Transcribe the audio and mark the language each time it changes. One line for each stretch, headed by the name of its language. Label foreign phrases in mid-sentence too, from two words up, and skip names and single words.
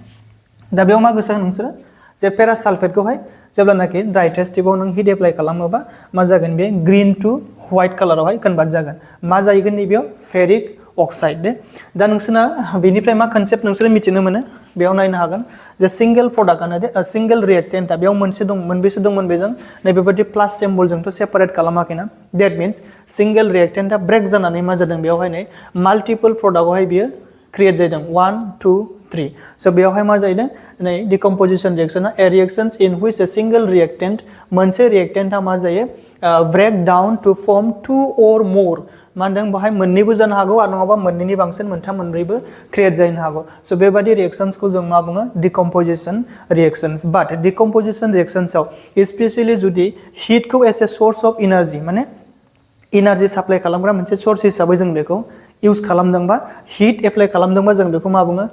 Bodo: दा बेयाव मा गोसो नोंसोरो जे पेरास सालफेटखौहाय जेब्लानाखि
English: dry test tube
Bodo: नों
English: heat apply
Bodo: खालामोबा मा जागोन बे
English: green to white colour convert
Bodo: जागोन मा जाहैगोन नैबेयाव
English: ferric oxide
Bodo: दे दा नोंसोरना बेनिफ्राय मा कन्सेप्ट नोंसोर मिथिनो मोनो बेयाव नायनो हागोन जे
English: single product
Bodo: दे
English: single reactant
Bodo: बेयाव मोनबेसे दंमोन बेजों नैबेबायदि
English: plus symbol separate
Bodo: खालामाखैना
English: that means single reactant break
Bodo: जानानै मा जादों बेयावहाय नै
English: multiple product
Bodo: बियो क्रिएट जादों 1 2 3 सो बेयावहाय मा जादों नै
English: decomposition reaction a reactions in which a single reactant
Bodo: मोनसे रिएक्टेन्टआ मा जायो
English: break down to form
Bodo: 2 और मोर मा होनदों बाहाय मोननैबो जानो हागौ आरो नङाबा मोननैनि बांसिन मोनथाम मोनब्रैबो क्रिएट जानो हागौ सो बेबादि रिएक्शंसखौ जों मा बुङो
English: decomposition reactions but decomposition reactions specially
Bodo: जुदि हिटखौ
English: as a source of energy
Bodo: माने
English: energy supply
Bodo: खालामग्रा मोनसे सोर्स हिसाबै जों बेखौ यूज खालामदोंबा
English: heat apply
Bodo: खालामदोंबा जों बेखौ मा बुङो